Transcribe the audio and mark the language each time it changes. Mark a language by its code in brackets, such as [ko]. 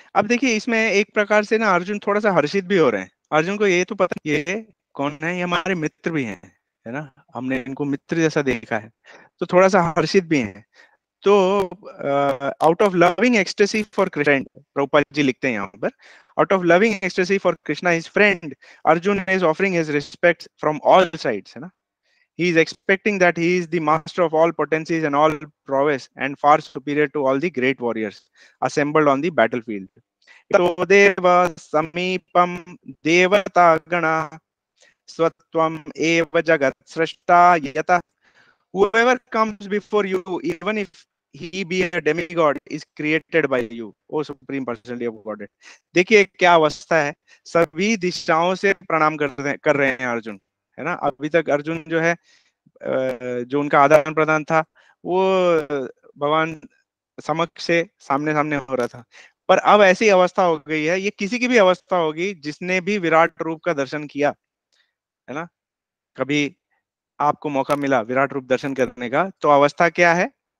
[hi] अब देखिए इसमें एक प्रकार से ना अर्जुन थोड़ा सा हर्षित भी हो रहे हैं। अर्जुन को ये तो पता ये कौन है, ये हमारे मित्र भी हैं, है ना, हमने इनको मित्र जैसा देखा है, तो थोड़ा सा हर्षित भी हैं। [en] तो out of loving ecstasy for Krishna, [hi] Prabhupada ji लिखते हैं यहाँ पर, [en] out of loving ecstasy for Krishna his friend, Arjuna is offering his respect from all sides, [hi] है ना। [en] He is expecting that he is the master of all potencies and all prowess and far superior to all the great warriors assembled on the battlefield. [sa] So deva samipam devata gana swatvam eva jagat srashta yata. [en] Whoever comes before you, even if he be a demigod, is created by you, O Supreme Personality of Godhead. [hi] देखिए क्या अवस्था है, सभी दिशाओं से प्रणाम कर रहे हैं अर्जुन, है ना। अभी तक अर्जुन जो है जो उनका आदान प्रदान था वो भगवान समक्ष से सामने सामने हो रहा था, पर अब ऐसी अवस्था हो गई है, ये किसी की भी अवस्था होगी जिसने भी विराट रूप का दर्शन किया, है ना, कभी आपको मौका मिला विराट रूप दर्शन करने का, तो अवस्था क्या है